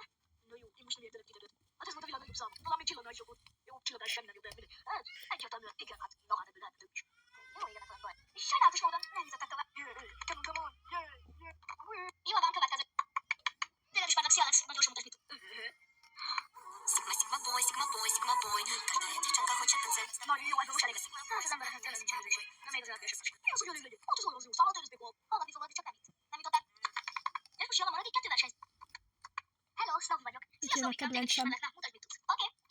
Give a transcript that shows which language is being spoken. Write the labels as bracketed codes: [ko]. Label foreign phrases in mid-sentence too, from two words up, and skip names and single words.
[hu] Na jó, én most nem értelek titeket. Hát ez volt a világ nagyobb szám. Valami csillagás jó volt. Jó, csillagás semmi nagyobb, de mindegy. Hát, egyértelműen, igen, hát, na hát ebből lehetne több is. Jó, igen, nem baj. És sajnálatos módon nem fizettek tovább. [en] Come on. [hu] Jó van, következő. Tényleg is várnak, szia Alex, majd gyorsan mutasd mit. [en] Sigma boy. [ru] Каждая девчонка хочет танцевать. [hu] Nagyon jó, ebből most elég lesz. Hát az embereknek tényleg nincsen érzés. Nem még az elvések. Mi az, hogy jól legyünk? Ott az olyan szám, ott ez hallgatni fogod, csak nem itt. Nem jutott el. És most jön a maradék 2 versenyt. Hello, Snowy vagyok. Itt Szia, jön a Snowy, téged is kedvencem. ismerlek. Na, mutasd mit tudsz. Oké.